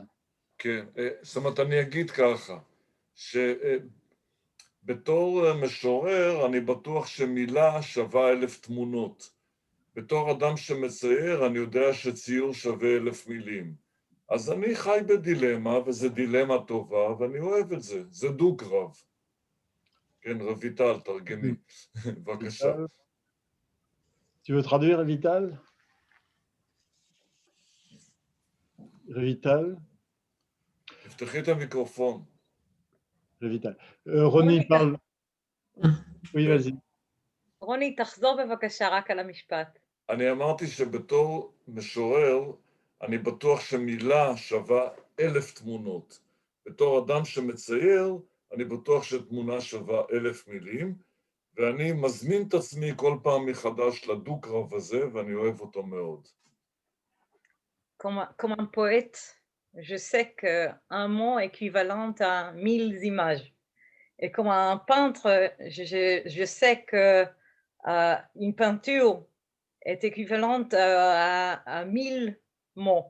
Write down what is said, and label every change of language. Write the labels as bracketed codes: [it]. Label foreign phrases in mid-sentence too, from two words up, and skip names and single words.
[he] כן, זאת אומרת, אני אגיד ככה, שבתור משורר אני בטוח שמילה שווה 1000 תמונות. בתור אדם שמצייר אני יודע שציור שווה 1000 מילים. אז אני חי בדילמה, וזו דילמה טובה, ואני אוהב את זה. זה דו-קרב. כן, רויטל, תרגמי. בבקשה. [fr] Tu veux traduire, [he] רויטל? רויטל? תפתחי את המיקרופון. [fr] רויטל. רוני parle. Oui, vas-y. [he] רוני, תחזור בבקשה רק על המשפט. אני אמרתי שבתור משורר, אני בטוח שמילה שווה 1000 תמונות. בתור אדם שמצייר, אני בטוח שתמונה שווה 1000 מילים, ואני מזמין את עצמי כל פעם מחדש לדו-קרב הזה, ואני אוהב אותו מאוד. [fr] comme un poète, je sais qu'un mot est équivalent à 1000 images. Et comme un peintre, je sais que une peinture est équivalente à 1000 mots.